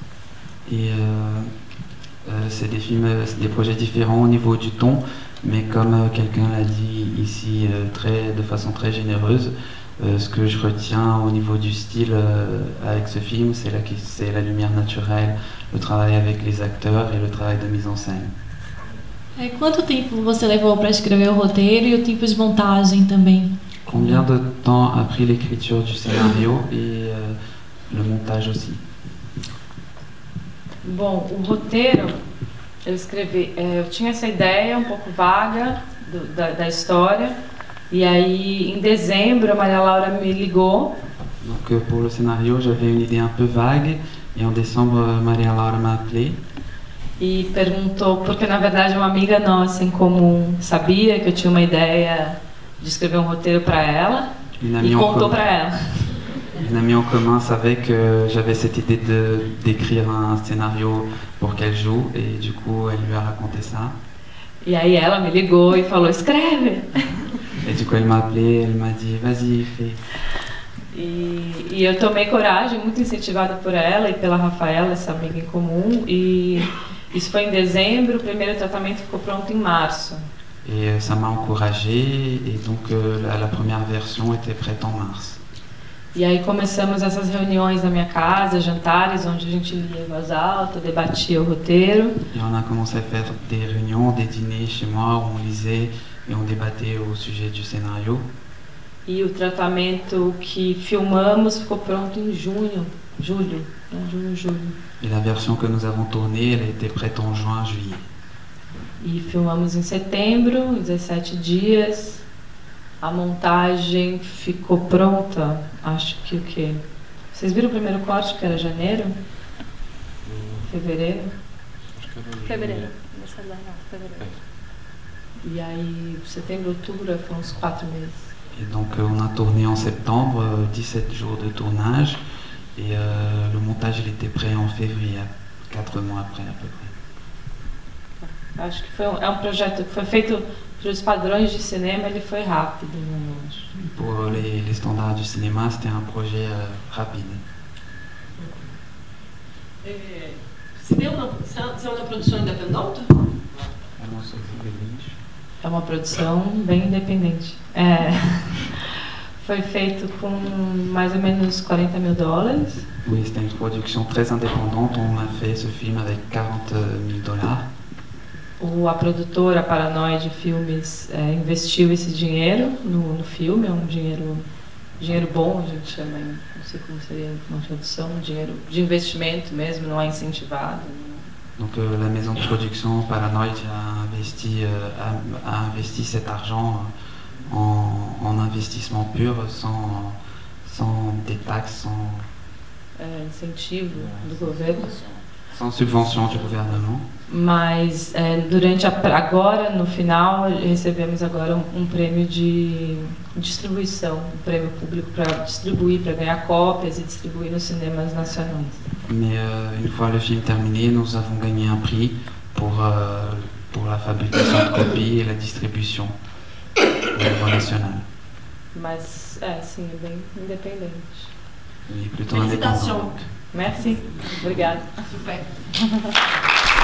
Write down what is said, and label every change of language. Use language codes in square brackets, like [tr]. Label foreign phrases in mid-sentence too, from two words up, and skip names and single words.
[fr] Et c'est des films, c'est des projets différents au niveau du ton, mais comme quelqu'un l'a dit ici de façon très généreuse, ce que je retiens au niveau du style avec ce film, c'est la lumière naturelle, le travail avec les acteurs et le travail de mise en scène. [pt] Quanto tempo você levou para escrever o roteiro e o tempo de montagem também? [fr] Combien de temps a pris l'écriture du scénario et le montage aussi? [pt] Bom, o roteiro eu escrevi, eu tinha essa ideia um pouco vaga da história, e aí em dezembro a Maria Laura me ligou. [fr] Donc pour le scénario, j'avais une idée un peu vague, et en décembre Maria Laura m'a appelé. [pt] E perguntou, porque na verdade uma amiga nossa em comum sabia que eu tinha uma ideia de escrever um roteiro para ela, e contou para ela. [fr] Une amie en commun savait que j'avais cette idée d'écrire un scénario pour qu'elle joue, et du coup elle lui a raconté ça. [pt] E aí ela me ligou e falou, escreve! [fr] Et du coup elle m'a appelé, elle m'a dit, vas-y, fais. [pt] E eu tomei coragem, muito incentivada por ela e pela Rafaela, essa amiga em comum, e isso foi em dezembro, o primeiro tratamento ficou pronto em março. [fr] Et ça m'a encouragé, et donc la première version était prête en mars. [pt] E aí começamos essas reuniões na minha casa, jantares, onde a gente lia em voz alta, debatia o roteiro. [fr] Et on a commencé à faire des réunions, des dîners chez moi où on lisait et on débattait au sujet du scénario. [pt] E o tratamento que filmamos ficou pronto em julho. [fr] Et la version que nous avons tournée, elle était prête en juin, juillet. [pt] E filmamos em setembro, em 17 dias. A montagem ficou pronta, acho que o quê? Vocês viram o primeiro corte, que era janeiro? Fevereiro? Fevereiro. E aí, setembro, outubro, foram uns 4 meses. [fr] Et donc on a tourné en septembre, 17 jours de tournage, et le montage il était prêt en février, 4 mois après à peu près. [pt] Acho que é um projeto que foi feito para os padrões de cinema, ele foi rápido. [fr] Pour les standards du cinéma, c'était un projet rapide. [pt] C'est uma produção independente? É uma produção bem independente. Foi feito com mais ou menos $40 mil. [fr] Oui, c'était une production très indépendante. On a fait ce film avec $40 000. [pt] A produtora Paranoide Filmes investiu esse dinheiro no filme, é um dinheiro bom, a gente chama, não sei como seria uma tradução, dinheiro de investimento mesmo, não é incentivado. [fr] Donc la maison de production Paranoid a investi cet argent en investissement pur, sans des taxes, sans [pt] incentivo do governo. [fr] Sans subvention du gouvernement. [pt] Mas agora, no final, recebemos agora um prêmio de distribuição, um prêmio público para distribuir, para ganhar cópias e distribuir nos cinemas nacionais. [fr] Mais une fois le film terminé, nous avons gagné un prix pour la fabrication de copies et la distribution au niveau national. [pt] Mas, sim, é bem independente. [fr] Oui, plutôt indépendant. Merci. [pt] Obrigada. Super.